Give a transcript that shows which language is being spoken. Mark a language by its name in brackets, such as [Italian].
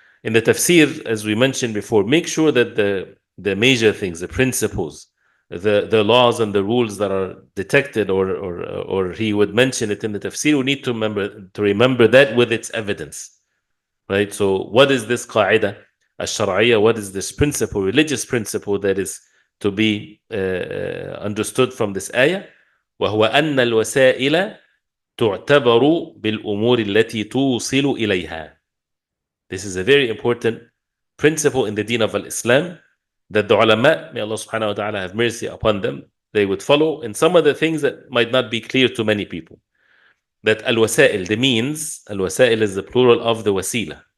[English] In the tafsir, as we mentioned before, make sure that the major things, the principles, the laws and the rules that are detected, or he would mention it in the tafsir, we need to remember that with its evidence. Right? So what is this qa'idah al-shar'iyya? What is this principle, religious principle that is to be understood from this ayah? [Arabic] وهو أن الوسائل تعتبر بالأمور التي توصل إليها. [English] This is a very important principle in the deen of Islam, that the ulama, may Allah subhanahu wa ta'ala have mercy upon them, they would follow in some of the things that might not be clear to many people. That al-wasail, the means, al-wasail is the plural of the wasila.